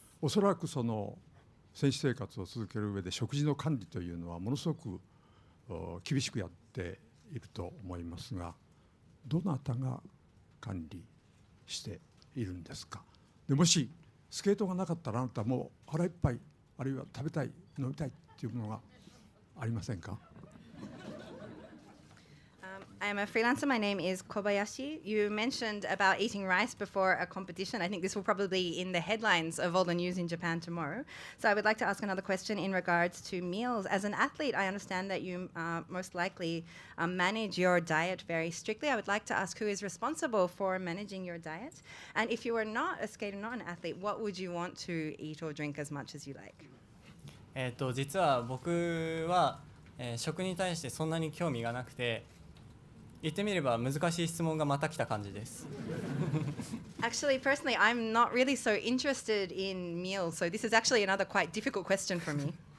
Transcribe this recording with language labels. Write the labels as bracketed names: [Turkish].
[Japanese] おそらくその選手生活を続ける上で食事の管理というのはものすごく厳しくやっていると思いますが、どなたが管理しているんですか。でもしスケートがなかったらあなたもう腹いっぱい、あるいは食べたい、飲みたいっていうものがありませんか。 [English] I'm a freelancer. My name is Kobayashi. You mentioned about eating rice before a competition. I think this will probably be in the headlines of all the news in Japan tomorrow. So I would like to ask another question in regards to meals. As an athlete, I understand that you most likely manage your diet very strictly. I would like to ask who is responsible for managing your diet. And if you were not a skater, not an athlete, what would you want to eat or drink as much as you like? [Japanese] 実は僕は、食に対してそんなに興味がなくて、言ってみれば難しい質問がまた来た感じです。 [English] Actually, personally, I'm not really so interested in meals, so this is actually another quite difficult question for me.